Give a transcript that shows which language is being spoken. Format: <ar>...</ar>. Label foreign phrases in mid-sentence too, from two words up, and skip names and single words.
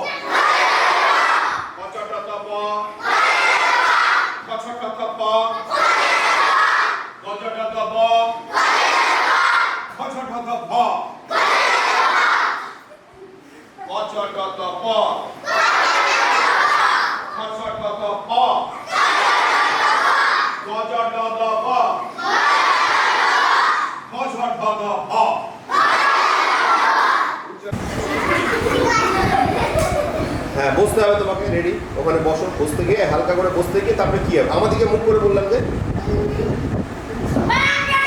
<bn>ক চ ট ট প, খ ছ ঠ ঠ প, গ জ ড দ ব, খ ছ ঠ ঠ প, ক চ ট ট প, খ ছ ঠ ঠ প, গ জ ড দ ব, খ ছ ঠ ঠ প। হ্যাঁ বসতে হবে তোমাকে, রেডি? ওখানে বসো, বসতে গিয়ে হালকা করে বসতে গিয়ে তারপরে কি হবে আমাদেরকে মুখ করে বললাম যে</bn>